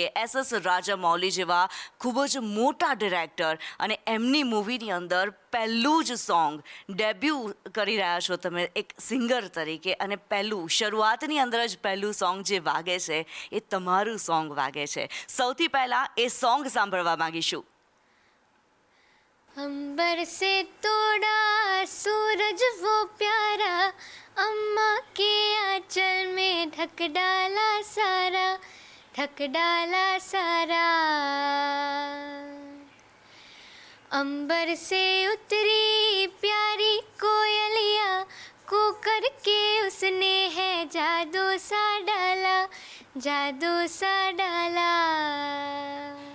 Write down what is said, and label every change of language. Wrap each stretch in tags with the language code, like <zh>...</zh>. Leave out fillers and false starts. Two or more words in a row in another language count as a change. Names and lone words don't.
<gu>SS રાજામૌલી જેવા ખૂબ જ મોટા ડિરેક્ટર, અને એમની મૂવીની અંદર પહેલું જ</gu> <en>song debut</en> <gu>કરી રહ્યા છો તમે એક સિંગર તરીકે, અને પહેલું શરૂઆતની અંદર જ પહેલું સોંગ જે વાગે છે એ તમારું સોંગ વાગે છે. સૌથી પહેલાં એ સોંગ સાંભળવા માંગીશું.</gu> <hi>अंबर से तोड़ा सूरज वो प्यारा, अम्मा के आंचल में ढक डाला सारा, ढक डाला सारा. अंबर से उतरी प्यारी कोयलिया, को करके उसने है जादू सा डाला, जादू सा डाला.</hi>